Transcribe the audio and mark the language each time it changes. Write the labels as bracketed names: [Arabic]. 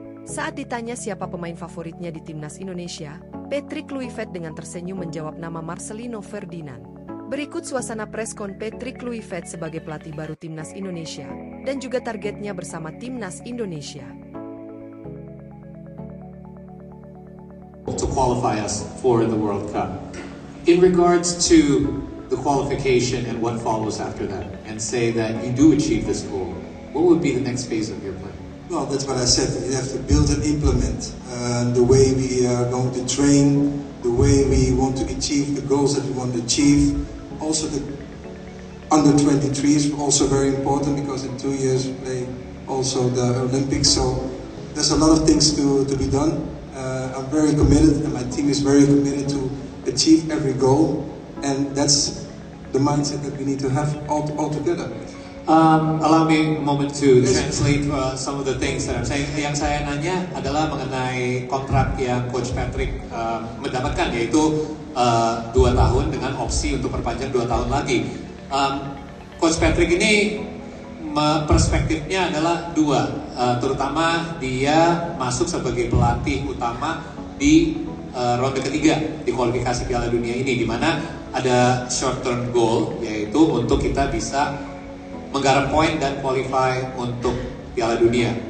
[Indonesian] Saat ditanya siapa pemain favoritnya di timnas Indonesia, Patrick Kluivert dengan tersenyum menjawab nama Marcelino Ferdinand. Berikut suasana preskon Patrick Kluivert sebagai pelatih baru timnas Indonesia dan juga targetnya bersama timnas Indonesia. [English] To qualify us for the World Cup. In regards to the qualification and what follows after that, and say that you do achieve this goal, what would be the next phase of your plan? Well, that's what I said. We have to build and implement the way we are going to train, the way we want to achieve the goals that we want to achieve. Also, the under 23 is also very important because in 2 years we play also the Olympics. So there's a lot of things to be done. I'm very committed, and my team is very committed to achieve every goal, and that's the mindset that we need to have all together. Allow me a moment to translate some of the things that I'm saying. [Indonesian] Yang saya nanya adalah mengenai kontrak yang Coach Patrick mendapatkan, yaitu 2 tahun dengan opsi untuk perpanjang 2 tahun lagi. Coach Patrick ini perspektifnya adalah 2, terutama dia masuk sebagai pelatih utama di ronde ketiga di kualifikasi Piala Dunia ini, di mana ada [English] short term goal, [Indonesian] yaitu untuk kita bisa menggarap poin dan qualify untuk Piala Dunia.